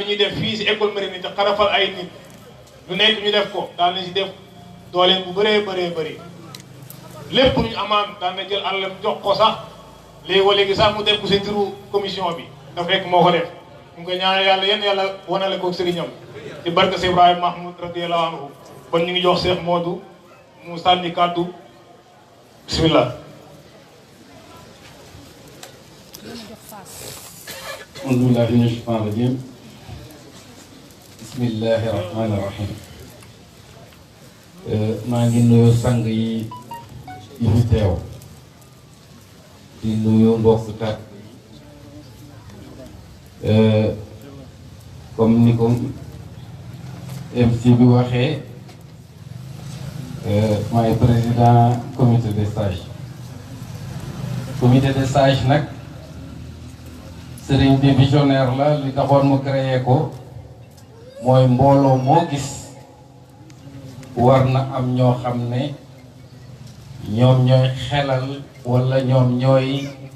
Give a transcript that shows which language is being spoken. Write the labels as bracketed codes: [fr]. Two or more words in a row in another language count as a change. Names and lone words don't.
[wo] ñuy def fii si école Mérina te xarafal ay nit lu nekk ñu def ko daan na si def dooleen bu bëree bëri lépp lu ñu amaan daan na jël àllam jox ko sax léegi sax mu def ko si turu commission bi dafa fekk moo ko def ñu ngi koy ñaanal yàlla yéen yàlla wanale ko sëriñam ci barke Cheikh Ibrahima Mahmoud [ar] رضي الله عنه [wo] kon ñu ngi jox Cheikh Modou mu sànni kàddu bismillah. [ar] أعوذ بالله من الشيطان الرجيم بسم الله الرحمن الرحيم [wo] maa ngi nuyu sang yi fi teew di nuyu mbokk tat comme ni ko MC bi waxee maay [fr] président comité des sages [wo] nag sëriñ bi visionnaire la li taxoon mu créé ko mooy mbooloo moo gis war na am ñoo xam ne ñoom ñooy xelal walla ñoom ñooy